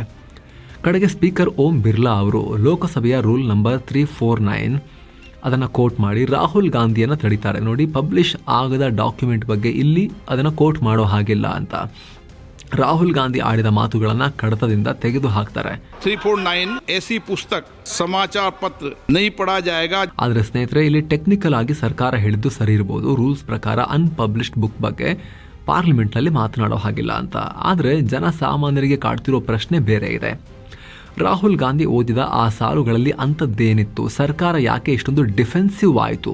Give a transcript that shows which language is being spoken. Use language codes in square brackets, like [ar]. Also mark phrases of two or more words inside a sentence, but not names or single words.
[kn] ಕಡೆಗೆ ಸ್ಪೀಕರ್ ಓಂ ಬಿರ್ಲಾ ಅವರು ಲೋಕಸಭೆಯ [en] rule number [kn] 349 ಅದನ್ನು ಕೋಟ್ ಮಾಡಿ ರಾಹುಲ್ ಗಾಂಧಿಯನ್ನು ತಡೀತಾರೆ. ನೋಡಿ, ಪಬ್ಲಿಷ್ ಆಗದ ಡಾಕ್ಯುಮೆಂಟ್ ಬಗ್ಗೆ ಇಲ್ಲಿ ಅದನ್ನು ಕೋಟ್ ಮಾಡೋ ಹಾಗಿಲ್ಲ ಅಂತ. ರಾಹುಲ್ ಗಾಂಧಿ ಆಡಿದ ಮಾತುಗಳನ್ನ ಕಡತದಿಂದ ತೆಗೆದು ಹಾಕ್ತಾರೆ. [hi] 349 ऐसी पुस्तक समाचार पत्र नहीं पढ़ा जाएगा. [kn] ಆದ್ರೆ ಸ್ನೇಹಿತರೆ, ಇಲ್ಲಿ ಟೆಕ್ನಿಕಲ್ ಆಗಿ ಸರ್ಕಾರ ಹೇಳಿದ್ದು ಸರಿ ಇರಬಹುದು. ರೂಲ್ಸ್ ಪ್ರಕಾರ [en] unpublished book [kn] ಬಗ್ಗೆ ಪಾರ್ಲಿಮೆಂಟ್ ನಲ್ಲಿ ಮಾತನಾಡೋ ಹಾಗಿಲ್ಲ ಅಂತ. ಆದ್ರೆ ಜನಸಾಮಾನ್ಯರಿಗೆ ಕಾಡ್ತಿರೋ ಪ್ರಶ್ನೆ ಬೇರೆ ಇದೆ. ರಾಹುಲ್ ಗಾಂಧಿ ಓದಿದ ಆ ಸಾಲುಗಳಲ್ಲಿ ಅಂಥದ್ದೇನಿತ್ತು? ಸರ್ಕಾರ ಯಾಕೆ ಇಷ್ಟೊಂದು ಡಿಫೆನ್ಸಿವ್ ಆಯಿತು?